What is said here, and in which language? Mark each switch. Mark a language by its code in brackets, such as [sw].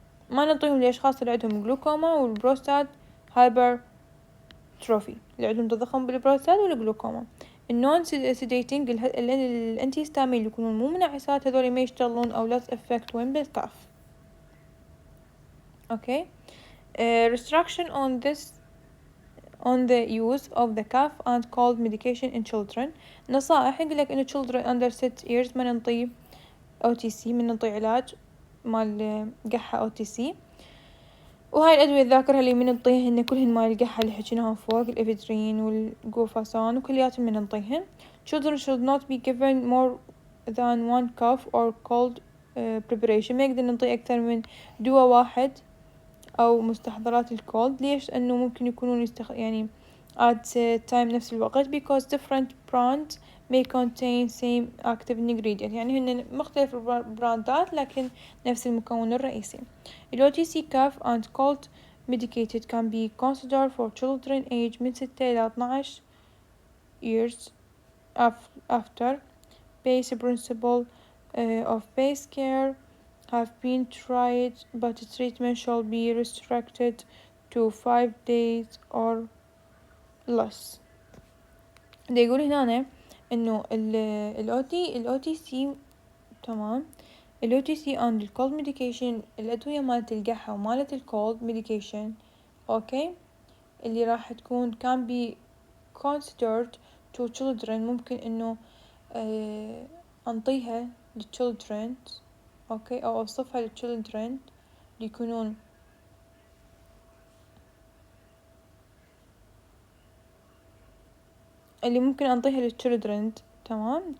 [ar] ما نعطيهم للأشخاص اللي عندهم جلوكوما والبروستات هايبر تروفي، اللي عندهم تضخم بالبروستات والجلوكوما. النون سيديتنج الانتي ستامين اللي يكونون مو منعسات هذول ما يشتغلون او less effect وين بالكاف. اوكي. [en] restriction on the use of the cough and cold medication in children. [ar] نصائح يقولك إنه children under 6 years ما ننطي OTC، من ننطي علاج مال قحة OTC. وهاي الأدوية الذاكرة اللي من ننطيهن كلهن مال القحة اللي حكيناهم فوق، الإفيدرين والجوفاسان وكلياتهم من ننطيهن. [en] Children should not be given more than one cough or cold preparation. [ar] ما يقدر ننطي أكثر من دواء واحد أو مستحضرات الكولد. ليش؟ لأنه ممكن يكونون يعني at time نفس الوقت [en] because different brands may contain same active ingredient، [ar] يعني هن مختلف البراندات لكن نفس المكون الرئيسي. [en] ال OTC cough and cold medicated can be considered for children age من 6 إلى 12 years after base principle of base care have been tried, but treatment shall be restricted to 5 days or less. [ar] دا يقول هنا إنه ال OTC تمام. ال OTC and ال cold medication الأدوية مالت القحة ومالت ال cold medication أوكي اللي راح تكون [en] can be considered to children [ar] ممكن إنه أنطيها ل children أوكي أو أوصفها ل children اللي يكونون اللي ممكن أنطيها ل children تمام.